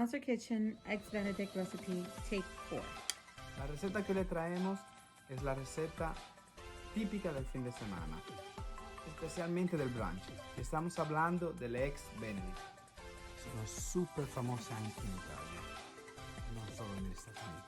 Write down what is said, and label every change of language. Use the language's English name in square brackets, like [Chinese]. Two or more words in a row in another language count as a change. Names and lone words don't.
[English] Monster Kitchen Eggs Benedict Recipe Take 4. [Spanish] La receta que le traemos es la receta típica del fin de semana, especialmente del brunch. Estamos hablando delle Eggs Benedict. [Italian] Sono super famose anche in Italia, non solo negli Stati Uniti.